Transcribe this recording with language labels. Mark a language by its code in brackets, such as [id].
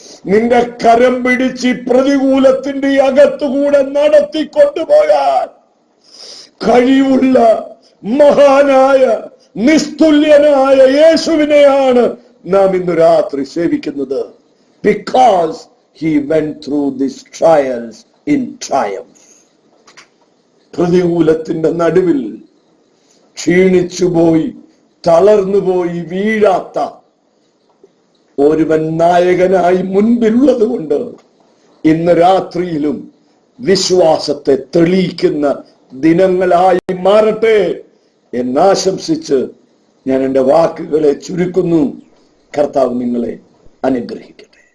[ml] നിന്റെ കരം പിടിച്ച് പ്രതികൂലത്തിന്റെ അകത്തുകൂടെ നടത്തിക്കൊണ്ടുപോകാൻ കഴിവുള്ള മഹാനായ നിസ്തുല്യനായ യേശുവിനെയാണ് നാം ഇന്ന് രാത്രി സേവിക്കുന്നത്. [en] Because he went through these trials in triumph. [ml] പ്രതികൂലത്തിന്റെ നടുവിൽ ക്ഷീണിച്ചുപോയി, തളർന്നുപോയി വീഴാത്ത ഒരുവൻ നായകനായി മുൻപിലുള്ളത് കൊണ്ട് ഇന്ന് രാത്രിയിലും വിശ്വാസത്തെ തെളിയിക്കുന്ന ദിനങ്ങളായി മാറട്ടെ എന്നാശംസിച്ച് ഞാൻ എൻ്റെ വാക്കുകളെ ചുരുക്കുന്നു. കർത്താവ് നിങ്ങളെ അനുഗ്രഹിക്കട്ടെ.